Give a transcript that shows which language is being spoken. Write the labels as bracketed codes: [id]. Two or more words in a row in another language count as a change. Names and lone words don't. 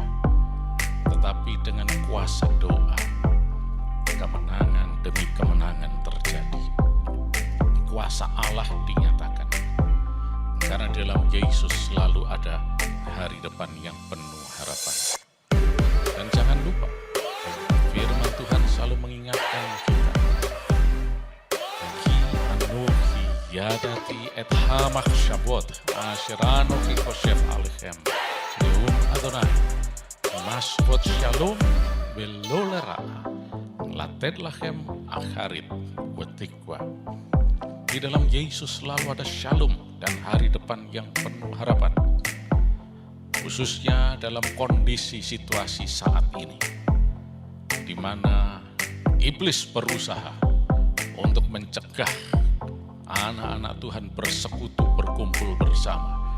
[id] Tetapi dengan kuasa doa, kemenangan demi kemenangan terjadi. Kuasa Allah dinyatakan. Karena dalam Yesus selalu ada hari depan yang penuh harapan. Dan jangan lupa, firman Tuhan selalu mengingatkan kita. [he] כי אנכי ידעתי את המחשבת אשר אנכי חשב עליכם נאם אדני מחשבות שלום ולא לרעה לתת לכם אחרית ותקוה. [id] Di dalam Yesus selalu ada shalom dan hari depan yang penuh harapan. Khususnya dalam kondisi situasi saat ini, di mana iblis berusaha untuk mencegah anak-anak Tuhan bersekutu, berkumpul bersama.